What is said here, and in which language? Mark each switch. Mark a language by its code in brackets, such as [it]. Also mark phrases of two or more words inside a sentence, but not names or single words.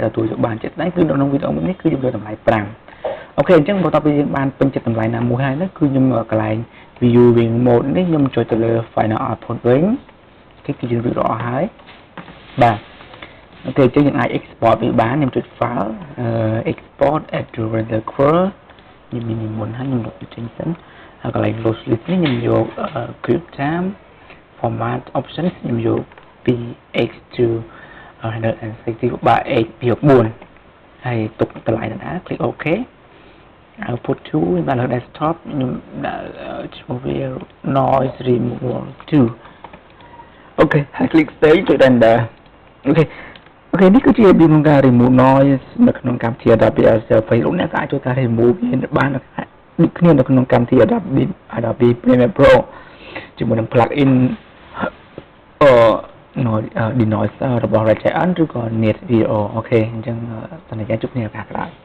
[km] ទទួលយកបានចិត្តដែរគឺនៅក្នុងវីដេអូនេះគឺយើងលើតម្លៃ5អូខេអញ្ចឹងបន្ទាប់ពីយើងបានពេញចិត្តតម្លៃណាមួយហើយនោះគឺខ្ញុំកន្លែង [en] viewing mode [km] នេះខ្ញុំចុចទៅលើ [en] final output [km] វិញគេ គឺយើងរួចរាល់អស់ហើយបាទអូខេអញ្ចឹងយើងអាច export វាបានខ្ញុំចុច [en] file export as to render query [km] ខ្ញុំមានមុនហើយខ្ញុំលុបចេញសិ នហើយកន្លែង [en] load list [km] នេះខ្ញុំយក [en] clip time format options [km] ខ្ញុំយក [en] 2x to 160 by 8/4 [km] ហើយទុ កតម្លៃដដែល [en] click OK [km] output 2បានលើ desktop ខ្ញុំដាក់ឈ្មោះវា [en] noise removal [km] 2អូខេហើយ [en] click save [km] ចុច render អូខេនេះគឺជារបៀបនៃការ [en] remove noise [km] នៅក្នុងកម្មវិធី Adobe After Effects លោកអ្នកក៏អាចជួយការ remove វាបានដូចគ្នានៅក្នុងកម្មវិធី Adobe Premiere Pro ជាមួយនឹង [en] plugin denoiser [km] របស់ Rachel ឬក៏ Net Video អូខេអញ្ចឹងសន្យាជួបគ្នាឱកាសក្រោយ